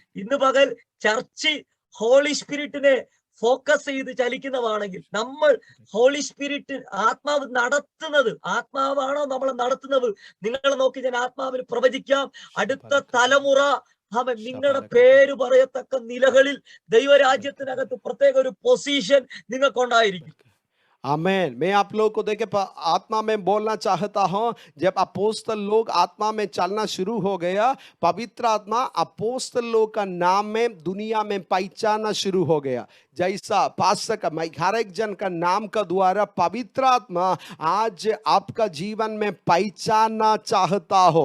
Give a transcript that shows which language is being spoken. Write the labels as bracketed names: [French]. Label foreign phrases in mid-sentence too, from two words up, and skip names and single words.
[Malayalam] ഇന്ന് പകൽ [English] church holy spiritine focus [Malayalam] ചെയ്ത് ചലിക്കുന്നതാണെങ്കിൽ, നമ്മൾ [English] holy spirit [Malayalam] ആത്മാവ് നടത്തുന്നത്, ആത്മാവാണോ നമ്മളെ നടത്തുന്നത്? നിങ്ങളെ നോക്കി ഞാൻ ആത്മാവിന് പ്രവചിക്കാം, അടുത്ത തലമുറ അവൻ നിങ്ങളുടെ പേര് പറയത്തക്ക നിലകളിൽ ദൈവരാജ്യത്തിനകത്ത് പ്രത്യേക ഒരു പൊസിഷൻ നിങ്ങൾക്കുണ്ടായിരിക്കും. [Hindi] आमेन। मैं आप लोग को देखे आत्मा में बोलना चाहता हूं, जब अपोस्तल लोग आत्मा में चलना शुरू हो गया, पवित्र आत्मा अपोस्तल लोग का नाम में दुनिया में पहचानना शुरू हो गया। जैसा पास्टर का मैं हर एक जन का नाम का द्वारा पवित्र आत्मा आज आपका जीवन में पहचानना चाहता हो।